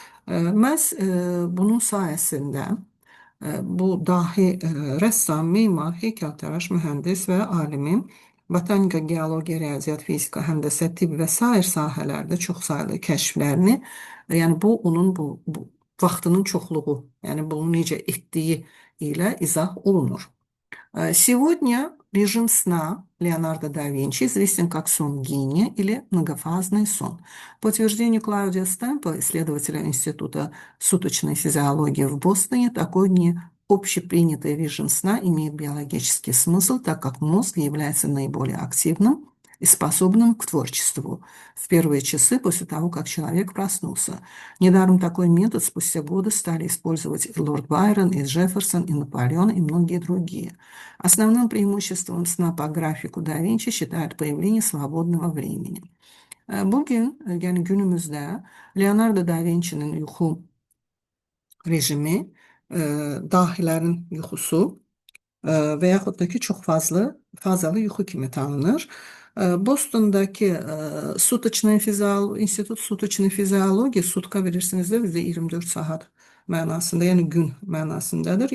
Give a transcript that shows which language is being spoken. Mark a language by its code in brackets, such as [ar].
[az] Məhz bunun sayəsində bu dahi rəssam, mimar, heykəltaraş, mühəndis və alimin botanika, geologiya, riyaziyyat, fizika, həndəsə, tibb və sair sahələrdə çoxsaylı kəşflərini, yəni bu onun bu vaxtının çoxluğu, yəni bunu necə etdiyi ilə izah olunur. [ru] Сегодня режим сна Леонардо да Винчи известен как сон гения или многофазный сон. По утверждению Клаудия Стемпа, исследователя Института суточной физиологии в Бостоне, такой общепринятый режим сна имеет биологический смысл, так как мозг является наиболее активным и способным к творчеству в первые часы после того, как человек проснулся. Недаром такой метод спустя годы стали использовать и лорд Байрон, и Джефферсон, и Наполеон, и многие другие. Основным преимуществом сна по графику да Винчи считают появление свободного времени. [az] Bugün, yəni günümüzdə Leonardo da Vinci'nin yuxu rejimi, dahilərin yuxusu və yaxud da ki, çox fazalı yuxu kimi tanınır. Boston'daki İnstitut Sutочной Fiziologiya, sutka bilirsiniz də bizdə 24 saat mənasında, yəni gün mənasındadır.